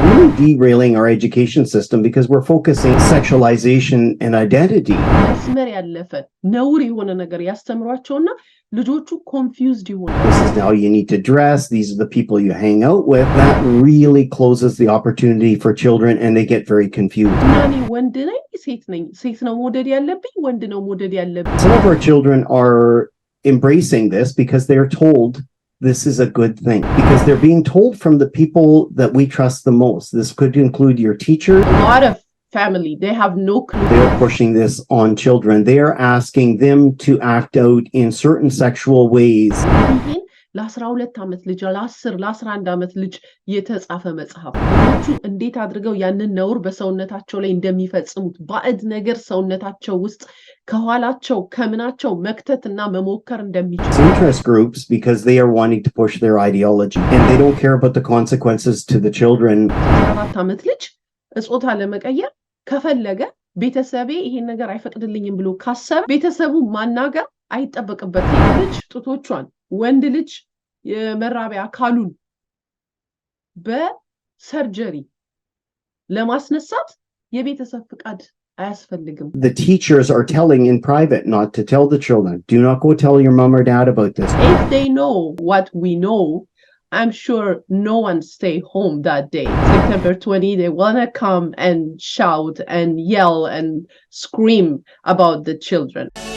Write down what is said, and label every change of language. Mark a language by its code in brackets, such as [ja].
[en] Really derailing our education system because we're focusing sexualization and identity. [am] መስመር ያለፈ ነውር የሆነ ነገር ያስተምሯቸውና ልጆቹ confused ይሆናሉ። [en] This is how you need to dress. These are the people you hang out with. That really closes the opportunity for children and they get very confused. [am] እኔ ወንድ ነኝ ሴት ነው መውደድ ያለብኝ ወንድ ነው መውደድ ያለብኝ። [en] Some of our children are embracing this because they're told this is a good thing, because they're being told from the people that we trust the most. This could include your teacher. A lot of family, they have no clue. They're pushing this on children. They are asking them to act out in certain sexual ways. [am] ለ12 ዓመት ልጅ ለ10 ለ11 ዓመት ልጅ የተጻፈ መጽሐፍ ልጆቹ እንዴት አድርገው ያንን ነውር በሰውነታቸው ላይ እንደሚፈጽሙት ባዕድ ነገር ሰውነታቸው ውስጥ ከኋላቸው ከምናቸው መክተትና መሞከር እንደሚችሉ [en] interest groups because they are wanting to push their ideology and they don't care about the consequences to the children. [am] 14 ዓመት ልጅ ጾታ ለመቀየር ከፈለገ ቤተሰቤ ይሄን ነገር አይፈቅድልኝም ብሎ ካሰበ ቤተሰቡ ማናገር አይጠበቅበትም። ልጅ ጡቶቿን ወንድ ልጅ የመራቢያ አካሉን በሰርጀሪ ለማስነሳት የቤተሰብ ፍቃድ አያስፈልግም። [en] The teachers are telling in private not to tell the children. Do not go tell your mom or dad about this. If they know what we know, I'm sure no one stay home that day. September 20, they want to come and shout and yell and scream about the children.